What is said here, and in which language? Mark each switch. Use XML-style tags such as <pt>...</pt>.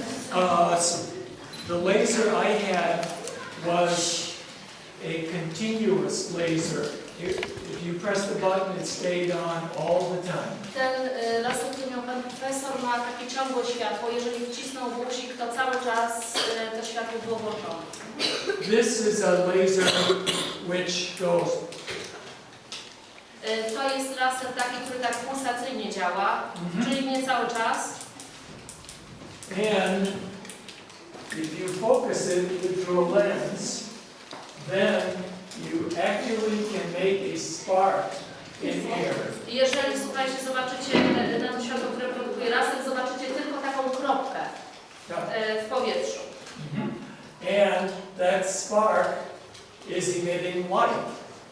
<en>So the laser I had was a continuous laser. If you press the button, it stayed on all the time.</en> <pl>Ten laser, który miał pan profesor, ma takie ciągłe światło. Jeżeli wcisnął guzik, to cały czas to światło było włączone.</pl> <en>This is a laser which goes.</en> <pl>To jest laser taki, który tak pulsacyjnie działa, czyli nie cały czas.</pl> <en>And if you focus it through a lens, then you actually can make a spark in air.</en> <pl>Jeżeli, słuchajcie, zobaczycie na to światło, które produkuje laser, zobaczycie tylko taką kropkę w powietrzu.</pl> <en>And that spark is emitting light.</en>